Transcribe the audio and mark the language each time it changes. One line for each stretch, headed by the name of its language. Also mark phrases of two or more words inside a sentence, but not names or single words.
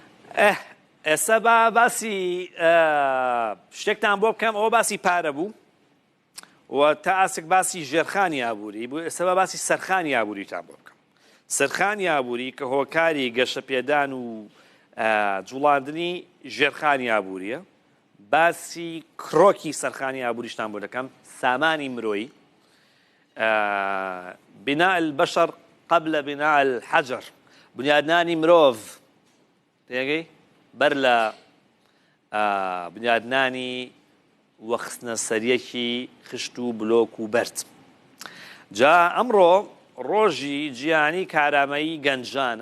Central Kurdish: ئێستا باسی شتێکتان بۆ بکەم ئەوە باسی پارە بوو و تا ئاسک باسی ژێرخانی ئابووری بوو. ئێستا باسی سەرخانی ئابووریتان بۆ بکەم. سەرخانی ئابووری کە هۆکاری گەشەپێدان و جوڵاندنی ژێرخانی ئابووریە، باسی کڕۆکی سەرخانی ئابووریشتان بۆ دەکەم. سامانی مرۆیی،
Arabic: بناء البشر قبل بناء الحجر،
Central Kurdish: بنیادنانی مرۆڤ تێگەی بەر لە بنیادنانی وەخستنە سەریەکی خشت و بلۆک و بەرد. جا ئەمڕۆ ڕۆژی جیهانی کارامەیی گەنجانە.